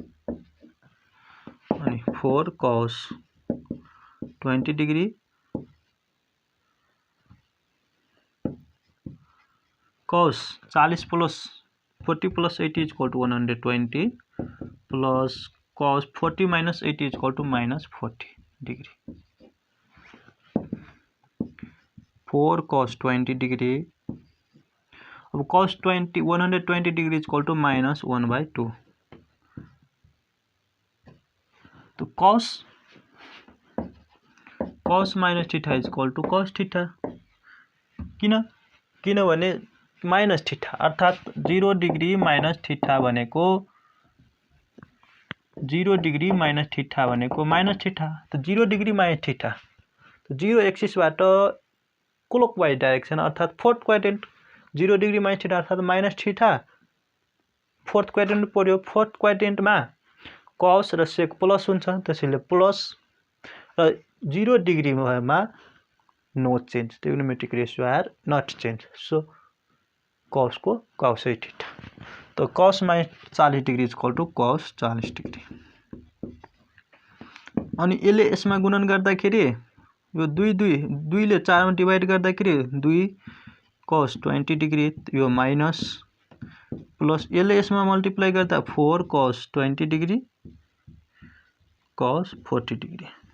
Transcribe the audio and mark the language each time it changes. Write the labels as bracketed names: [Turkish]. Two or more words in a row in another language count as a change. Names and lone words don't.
[English] अनि 4 cos 20 डिग्री cos 40 plus 40 plus 80 is equal to 120 plus cos 40 minus 80 is equal to minus 40 degree। 4 cos 20 degree अब cos 120 degree is equal to minus 1/2। तो cos minus theta is equal to cos theta। [Nepali] किनभने [English] minus theta [Nepali] अर्थात [English] 0 degree minus theta [Nepali] भनेको [English] 0 degree minus theta [Nepali] भनेको [English] minus theta. [Nepali] तो [English] 0 degree minus theta [Nepali] तो 0 एक्सिसबाट [English] clockwise direction [Nepali] अर्थात [English] fourth quadrant 0 degree minus theta [Nepali] अर्थात [English] minus theta fourth quadrant [Nepali] पर्यो। [English] fourth quadrant [Nepali] में cos र sec प्लस हुन्छ, त्यसैले प्लस र 0 डिग्री में [English] no change, trigonometric ratio are not change, so cos [Nepali] को [English] cos 80 theta. तो cos minus 40 degree is equal to cos 40 degree. [Nepali] अनि यसले यसमा गुणन गर्दाखेरि यो 2 ले 4 मा डिवाइड गर्दाखेरि [English] 2 cos 20 degree [Nepali] यो [English] minus plus [Nepali] यसले यसमा मल्टिप्लाई गर्दा [English] 4 cos 20 degree cos 40 degree.